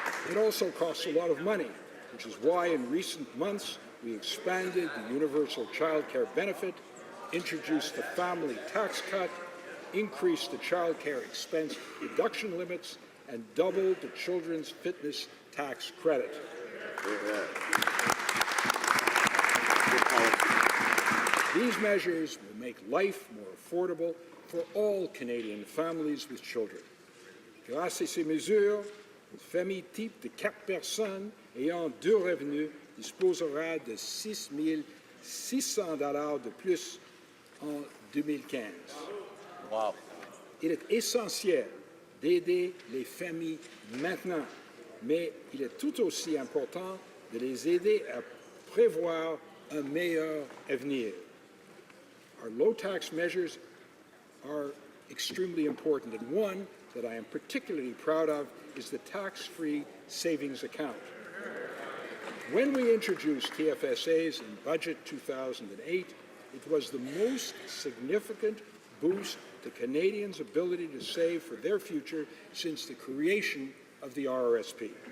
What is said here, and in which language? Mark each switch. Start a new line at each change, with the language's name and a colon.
English: It also costs a lot of money, which is why in recent months we expanded the universal child care benefit, introduced the family tax cut, increased the child care expense deduction limits, and doubled the children's fitness tax credit. These measures will make life more affordable for all Canadian families with children.
French: Grâce à ces mesures, une famille type de 4 personnes ayant 2 revenus disposera de 6 600 $ de plus en 2015.
English: Wow.
French: Il est essentiel d'aider les familles maintenant, mais il est tout aussi important de les aider à prévoir un meilleur avenir.
English: Our low tax measures are extremely important, and one that I am particularly proud of is the tax-free savings account. When we introduced TFSAs in Budget 2008, it was the most significant boost to Canadians' ability to save for their future since the creation of the RRSP.